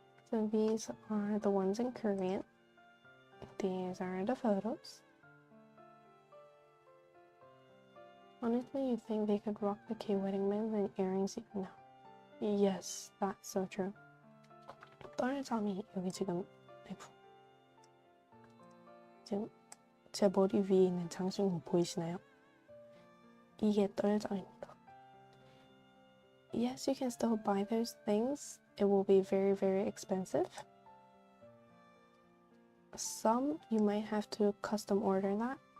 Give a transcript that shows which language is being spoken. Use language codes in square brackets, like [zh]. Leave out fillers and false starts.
[en] So these are the ones in Korean. These are the photos. Honestly, you think they could rock the K-wedding bands and earrings even now? Yes, that's so true. [ko] 떨잠이 여기 지금 제 머리 위에 있는 장신구 보이시나요? 이게 떨잠입니다. [en] Yes, you can still buy those things. It will be very, very expensive. Some you might have to custom order that.